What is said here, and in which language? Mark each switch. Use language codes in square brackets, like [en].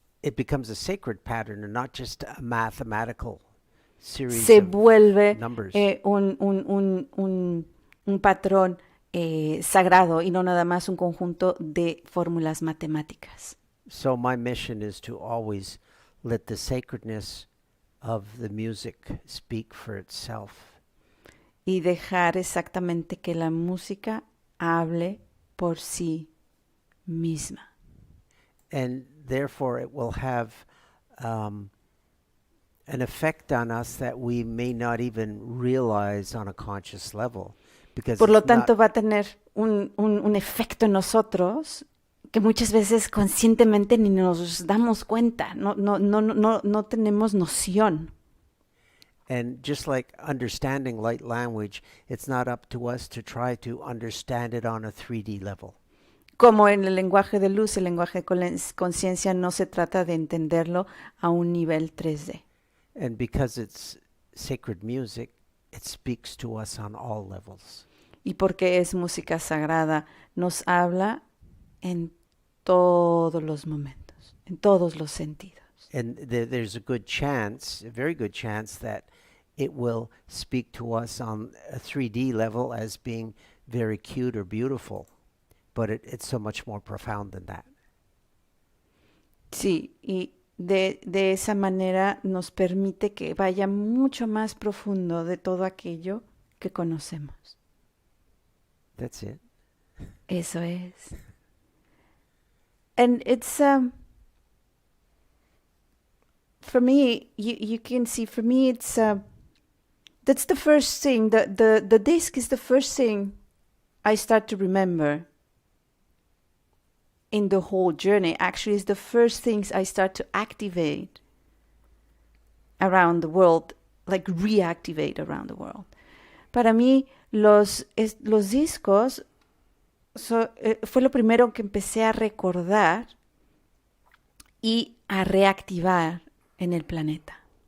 [en] it becomes a sacred pattern and not just a mathematical series [es] se [en] of [es] vuelve [en] numbers. [es] un patrón sagrado y no nada más un conjunto de fórmulas matemáticas. [en] So my mission is to always let the sacredness of the music speak for itself. [es] Y dejar exactamente que la música hable por sí misma. [en] And therefore it will have an effect on us that we may not even realize on a conscious level. Because [es] Por lo [en] it's not- [es] tanto, va a tener un efecto en nosotros que muchas veces conscientemente ni nos damos cuenta, no tenemos noción. [en] And just like understanding light language, it's not up to us to try to understand it on a 3D level. [es] Como en el lenguaje de luz, el lenguaje de conciencia no se trata de entenderlo a un nivel 3D. [en] And because it's sacred music, it speaks to us on all levels. [es] Y porque es música sagrada, nos habla en todos los momentos, en todos los sentidos. [en] And there's a good chance, a very good chance, that it will speak to us on a 3D level as being very cute or beautiful. But it's so much more profound than that. [es] Sí, y de esa manera nos permite que vaya mucho más profundo de todo aquello que conocemos. [en] That's it. [es] Eso es. [en] And it's for me, you can see, for me it's that's the first thing. The disc is the first thing I start to remember in the whole journey. Actually, it's the first things I start to activate around the world, like reactivate around the world. [es] Para mí, los discos fue lo primero que empecé a recordar y a reactivar en el planeta.